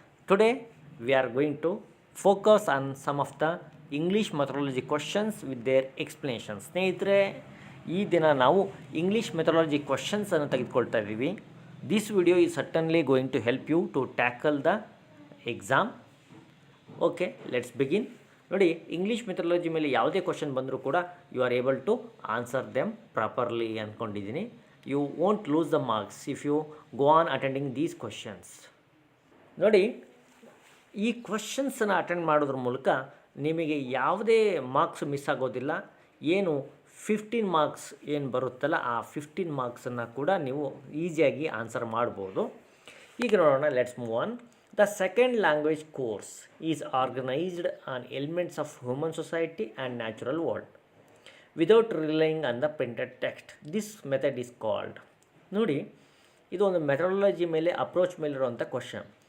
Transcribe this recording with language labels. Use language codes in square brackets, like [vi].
[en] Today we are going to focus on some of the English methodology questions with their explanations. [kn] ಸ್ನೇಹಿತರೆ, ಈ ದಿನ ನಾವು English methodology ಕ್ವಶನ್ಸನ್ನು ತೆಗೆದುಕೊಳ್ತಾ ಇದ್ದೀವಿ. [en] This video is certainly going to help you to tackle the exam. Okay, let's begin. [kn] ನೋಡಿ, English methodology ಮೇಲೆ ಯಾವುದೇ question ಬಂದರೂ ಕೂಡ [en] you are able to answer them properly [kn] ಅಂದ್ಕೊಂಡಿದ್ದೀನಿ. [en] You won't lose the marks if you go on attending these questions. [kn] ನೋಡಿ, ಈ ಕ್ವಶನ್ಸನ್ನು attend ಮಾಡೋದ್ರ ಮೂಲಕ ನಿಮಗೆ ಯಾವುದೇ ಮಾರ್ಕ್ಸ್ ಮಿಸ್ ಆಗೋದಿಲ್ಲ. ಏನು 15 ಮಾರ್ಕ್ಸ್ ಏನು ಬರುತ್ತಲ್ಲ, ಆ 15 ಮಾರ್ಕ್ಸನ್ನು ಕೂಡ ನೀವು ಈಸಿಯಾಗಿ ಆನ್ಸರ್ ಮಾಡ್ಬೋದು. ಈಗ ನೋಡೋಣ, [en] Let's move on. The second language course is organized on elements of human society and natural world without relying on the printed text. This method is called. [kn] ನೋಡಿ, ಇದು ಒಂದು ಮೆಥಡಾಲಜಿ ಮೇಲೆ ಅಪ್ರೋಚ್ ಮೇಲಿರುವಂಥ ಕ್ವಶನ್.